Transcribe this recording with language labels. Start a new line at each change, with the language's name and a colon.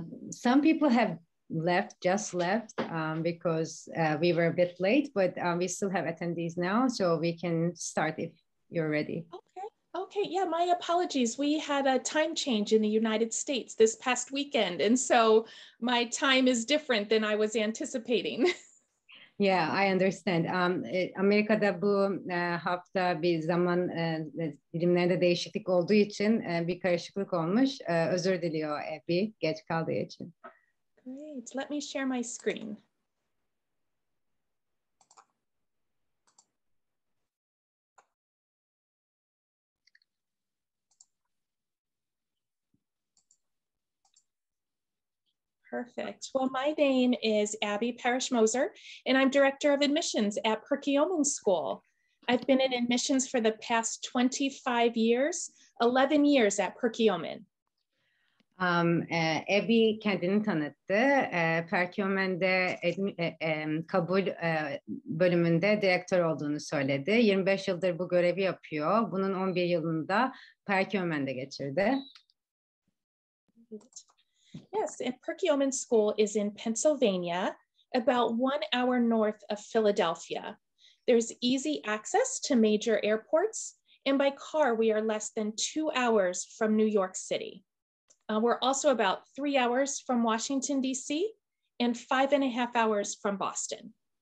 English: Some people have just left because we were a bit late, but we still have attendees now, so we can start if you're ready. Okay, yeah, my apologies. We had a time change in the United States this past weekend, and so my time is different than I was anticipating. Yeah, I understand.
Turkish: Amerika'da bu hafta bir zaman dilimlerinde değişiklik olduğu için bir karışıklık olmuş. Özür diliyor Abby geç kaldığı için.
English: Great. Let me share my screen. Perfect. Well, my name is Abby Parrish-Moser, and I'm Director of Admissions at Perkiomen'de School. I've been in admissions for the past 25 years, 11 years at Perkiomen.
Turkish: Abby kendini tanıttı. Perkiomen'de kabul bölümünde direktör olduğunu söyledi. 25 yıldır bu görevi yapıyor. Bunun 11 yılında Perkiomen'de geçirdi.
English: Yes, and Perkiomen'de School is in Pennsylvania, about 1 hour north of Philadelphia. There's easy access to major airports, and by car, we are less than 2 hours from New York City. We're also about 3 hours from Washington, D.C., and 5.5 hours from Boston.